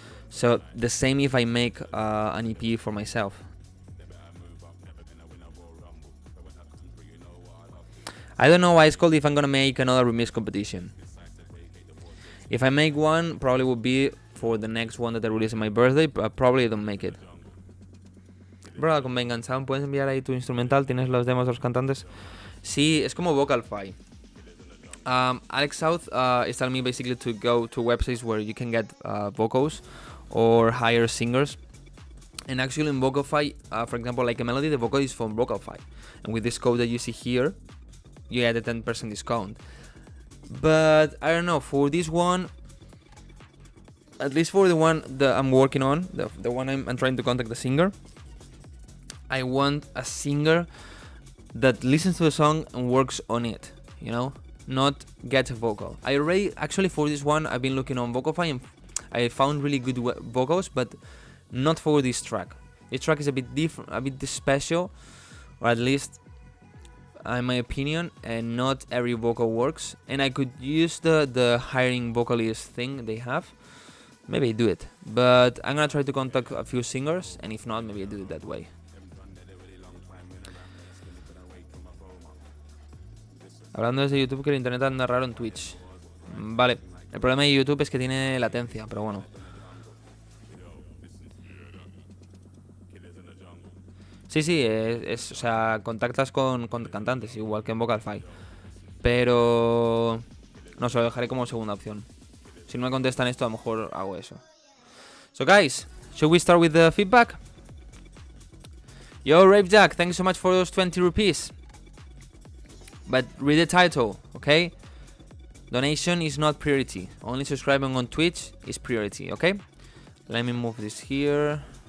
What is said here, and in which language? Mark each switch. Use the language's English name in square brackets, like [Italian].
[English] So the same if I make an EP for myself. I don't know why it's called if I'm gonna make another remix competition. If I make one, probably will be for the next one that I release on my birthday, but probably I don't make it. [Spanish] Bro, con Vengan Sound, ¿puedes enviar ahí tu instrumental? ¿Tienes los demos de los cantantes? Sí, es como Vocalfy. [English] Alex South is telling me basically to go to websites where you can get vocals or hire singers. And actually in Vocalfy, for example, like a melody, the vocal is from Vocalfy. And with this code that you see here, you get a 10% discount. But I don't know, for this one, at least for the one that I'm working on, the one I'm trying to contact the singer, I want a singer that listens to the song and works on it, you know, not get a vocal. I already, actually for this one, I've been looking on Vocalfy and I found really good vocals, but not for this track. This track is a bit different, a bit special, or at least in my opinion, and not every vocal works. And I could use the hiring vocalist thing they have. Maybe I do it, but I'm gonna try to contact a few singers, and if not, maybe I do it that way. [Spanish] Hablando desde YouTube, que el internet anda raro en Twitch. Vale, el problema de YouTube es que tiene latencia, pero bueno. Sí, o sea, contactas con cantantes, igual que en Vocalfy. Pero no se lo dejaré como segunda opción. Si no me contestan esto, a lo mejor hago eso. [English] So guys, should we start with the feedback? Yo, Rave Jack, thanks so much for those 20 rupees. But read the title, okay? Donation is not priority. Only subscribing on Twitch is priority, okay? Let me move this here.